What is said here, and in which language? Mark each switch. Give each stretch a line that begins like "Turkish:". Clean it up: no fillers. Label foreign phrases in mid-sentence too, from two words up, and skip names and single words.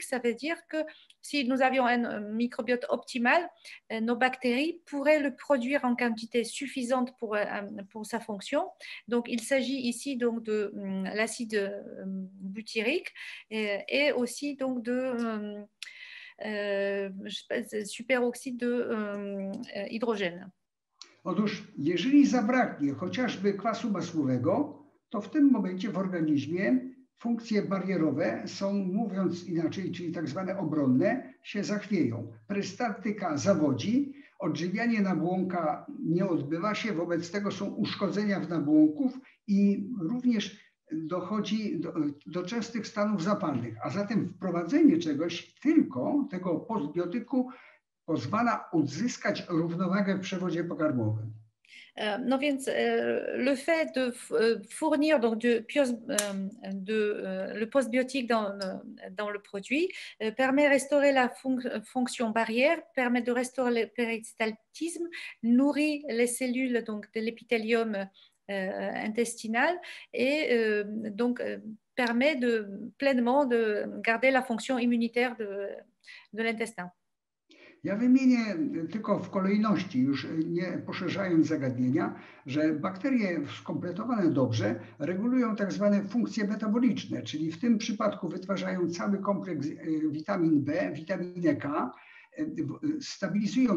French: Ça veut dire que si nous avions un microbiote optimal, nos bactéries pourraient le produire en quantité suffisante pour sa fonction. Donc il s'agit ici donc de l'acide butyrique et aussi donc de superoxyde d'hydrogène.
Polish: Otóż, jeżeli zabraknie chociażby kwasu masłowego, to w tym momencie w organizmie funkcje barierowe są, mówiąc inaczej, czyli tak zwane obronne, się zachwieją. Prystaltyka zawodzi, odżywianie nabłonka nie odbywa się, wobec tego są uszkodzenia w nabłonków i również dochodzi do częstych stanów zapalnych. A zatem wprowadzenie czegoś, tylko tego postbiotyku, pozwala uzyskać równowagę w przewodzie pokarmowym. No więc
French: le fait de fournir donc le postbiotique dans le produit permet de restaurer la fonction barrière, permet de restaurer le péristaltisme, nourrit les cellules donc de l'épithélium intestinal et donc permet pleinement de garder la fonction immunitaire de l'intestin.
Polish: Ja wymienię tylko w kolejności, już nie poszerzając zagadnienia, że bakterie skompletowane dobrze regulują tak zwane funkcje metaboliczne, czyli w tym przypadku wytwarzają cały kompleks witamin B, witaminę K, stabilizują